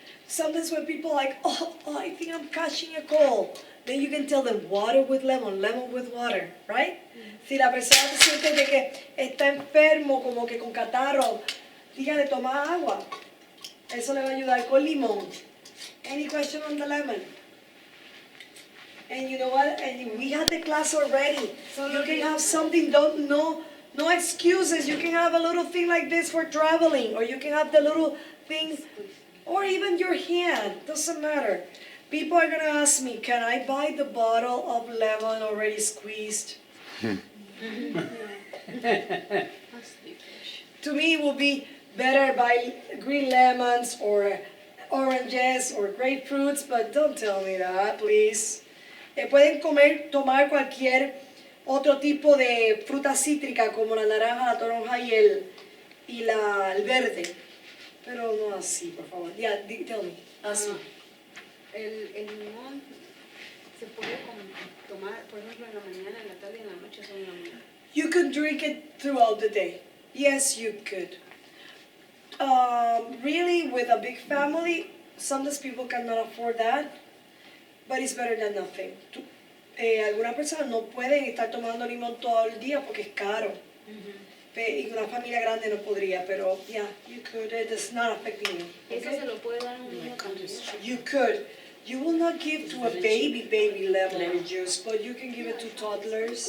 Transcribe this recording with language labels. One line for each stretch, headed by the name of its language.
English: Sometimes when people are like, oh, I think I'm catching a cold, then you can tell them water with lemon with water, right?
Spanish: Si la persona se siente de que está enfermo, como que con catarro, dígale toma agua. Eso le va a ayudar con limón.
English: Any question on the lemon? And you know what? And we had the class already. You can have something, no excuses. You can have a little thing like this for traveling, or you can have the little thing, or even your hand. Doesn't matter. People are gonna ask me, can I buy the bottle of lemon already squeezed? To me, it would be better buy green lemons or oranges or grapefruits, but don't tell me that, please.
Spanish: Pueden tomar cualquier otro tipo de fruta cítrica como la naranja, la toronja y el verde, pero no así, por favor.
English: Yeah, tell me, ask me.
Spanish: El limón se puede tomar, por ejemplo, en la mañana, en la tarde y en la noche, solo en la mañana.
English: You could drink it throughout the day. Yes, you could. Really, with a big family, sometimes people cannot afford that, but it's better than nothing.
Spanish: Algunas personas no pueden estar tomando limón todo el día porque es caro. Y una familia grande no podría, pero
English: yeah, you could. It does not affect you.
Spanish: Eso
English: Okay?
Spanish: se lo puede dar a un niño también.
English: You could. You will not give to a baby lemon juice, but you can give it to toddlers.